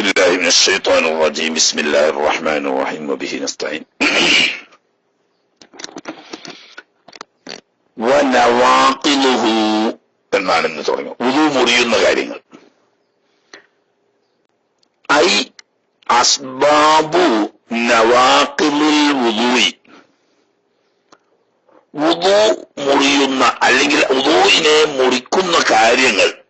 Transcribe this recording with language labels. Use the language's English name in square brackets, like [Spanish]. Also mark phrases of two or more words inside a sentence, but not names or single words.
[Arabic] بالله من الشيطان الرجيم بسم الله الرحمن الرحيم وبه نستعين ونواقضه [Malayalam] എന്നാണ് ഇന്ന് തുടങ്ങുക. വുദു മുറിയുന്ന കാര്യങ്ങൾ. [Arabic] أي أسباب نواقض الوضوء, [Malayalam] വുദു മുറിയുന്ന അല്ലെങ്കിൽ വുദുഇനെ മുറിക്കുന്ന കാര്യങ്ങൾ.